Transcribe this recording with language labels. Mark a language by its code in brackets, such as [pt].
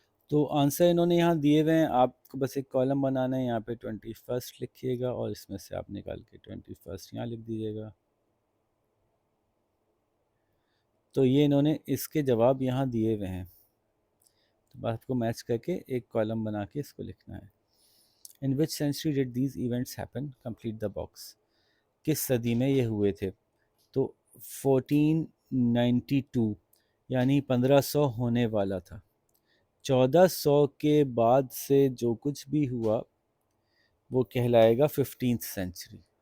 [ur] تو آنسر انہوں نے یہاں دیے ہوئے ہیں، آپ کو بس ایک کالم بنانا ہے، یہاں پہ 21 لکھیے گا اور اس میں سے آپ نکال کے 21 یہاں لکھ دیجیے گا. تو یہ انہوں نے اس کے جواب یہاں دیے ہوئے ہیں، تو بات کو میچ کر کے ایک کالم بنا کے اس کو لکھنا ہے. [en] In which century did these events happen? Complete the box. [ur] کس صدی میں یہ ہوئے تھے؟ تو 1492 یعنی 1500 ہونے والا تھا. 1400 کے بعد سے جو کچھ بھی ہوا وہ کہلائے گا 15th سینچری.